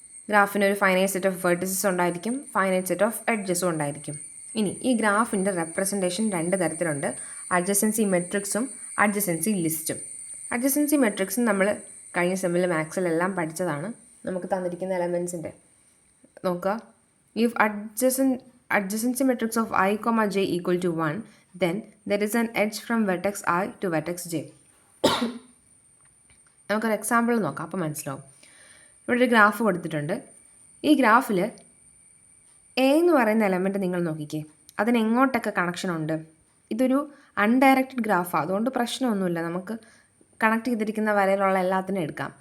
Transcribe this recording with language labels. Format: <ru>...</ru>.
<ml>ഗ്രാഫിന് ഒരു finite set of vertices ഉണ്ടായിരിക്കും, finite set of എഡ്ജസും ഉണ്ടായിരിക്കും. ഇനി ഈ ഗ്രാഫിൻ്റെ റെപ്രസെൻറ്റേഷൻ 2 തരത്തിലുണ്ട്. അഡ്ജസൻസി മെട്രിക്സും അഡ്ജസൻസി ലിസ്റ്റും. അഡ്ജസൻസി മെട്രിക്സും നമ്മൾ കഴിഞ്ഞ സെമ്മിൽ മാത്സിലെല്ലാം പഠിച്ചതാണ്. നമുക്ക് തന്നിരിക്കുന്ന എലമെൻസിൻ്റെ നോക്കുക.</ml> <en>If adjacency matrix of I, j equal to 1, then there is an edge from vertex I to vertex j.</en> <ml>നമുക്കൊരു എക്സാമ്പിൾ നോക്കാം, അപ്പോൾ മനസ്സിലാവും. ഇവിടെ ഒരു ഗ്രാഫ് കൊടുത്തിട്ടുണ്ട്. ഈ ഗ്രാഫിൽ എ എന്ന് പറയുന്ന എലമെൻറ്റ് നിങ്ങൾ നോക്കിക്കേ, അതിന് എങ്ങോട്ടൊക്കെ കണക്ഷൻ ഉണ്ട്. ഇതൊരു അൺഡയറക്റ്റഡ് ഗ്രാഫാണ്, അതുകൊണ്ട് പ്രശ്നമൊന്നുമില്ല. നമുക്ക് കണക്ട് ചെയ്തിരിക്കുന്ന വരയിലുള്ള എല്ലാത്തിനും എടുക്കാം.</ml>